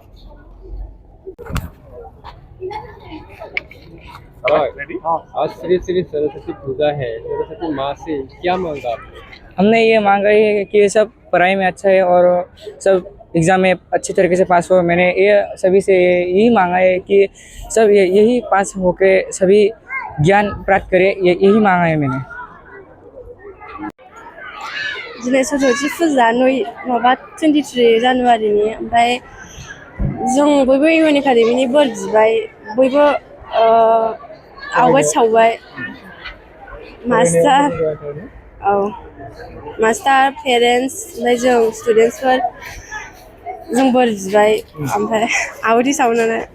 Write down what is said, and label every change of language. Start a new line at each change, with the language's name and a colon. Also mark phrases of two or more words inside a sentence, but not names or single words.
Hindi: आज श्री श्री सरस्वती पूजा है सरस्वती माँ से क्या मांगा आपने? हमने ये मांगा है कि सब पढ़ाई में अच्छा है और सब एग्ज़ाम में अच्छी तरीके से पास हो। मैंने ये सभी से यही मांगा है कि सब यही पास होके सभी गियान प्राप्त करे यही मांगा है मैंने।
Bodo: दिनै सरस्वती फुजा माबा 23 जानुवारिनि ओमफ्राय जों बयबो इउ एन एकाडेमिनि बोर बिबाय बयबो आवगाय सावबाय
English: master parents
Bodo: ओमफ्राय जों स्टुडेन्टसफोर जों बोर बिबाय ओमफ्राय आहुति सावनानै